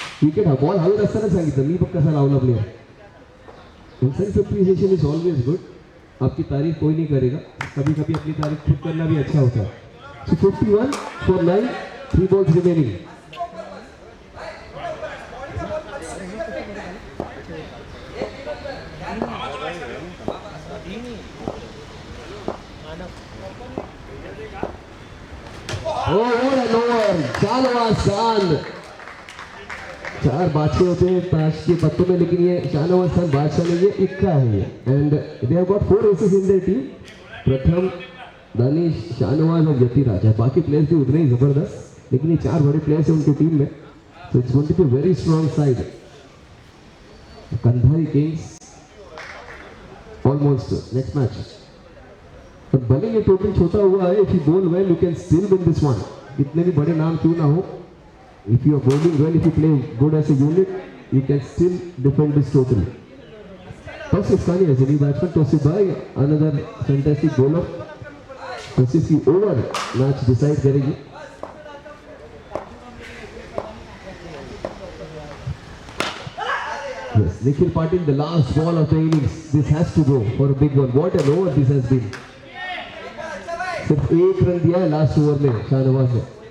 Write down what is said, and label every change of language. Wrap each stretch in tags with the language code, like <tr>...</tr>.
<mr>Wicket हा ball हवेत असताना सांगितलं मी बघ कसा लावला player.</mr> <en>Self appreciation is always good.</en> <hi>आपकी तारीफ कोई नहीं करेगा, कभी कभी अपनी तारीफ खुद करना भी अच्छा होता है.</hi> <en>So 51 for 9, 3 balls remaining. Oh, what an over! Shahnawaz Khan.</en> <hi>4 बादशाह होते हैं ताश के पत्तों में, लेकिन ये शाहनवाज खान बादशाह नहीं है, इक्का है ये.</hi> <en>And they have got 4 aces in their team.</en> <hi>प्रथम, दानिश, शाहनवाज और यतिराज है. बाकी प्लेयर्स भी उतने ही जबरदस्त, लेकिन ये 4 बड़े प्लेयर्स हैं उनकी टीम में.</hi> <en>So it's going to be a very strong side. Kandhari kings almost next match.</en> <hi>पर भले ये टोटल छोटा हुआ है,</hi> <en>If you bowl well you can still win this one.</en> <hi>कितने भी बड़े नाम क्यों ना हो,</hi> <en>If you are bowling well, if you play good as a unit, you can still defend this total. Tauseef Khani as a new batsman. Tauseef भाई, another fantastic bowler.</en> <hi>Tausif की ओवर मैच डिसाइड करेगी.</hi> <en>Yes, Nikhil Patil, the last ball of the innings. This has to go for a big one. What an over this has been.</en> <hi>सिर्फ 1 run दिया है last over में शाहनवाज ने.</hi>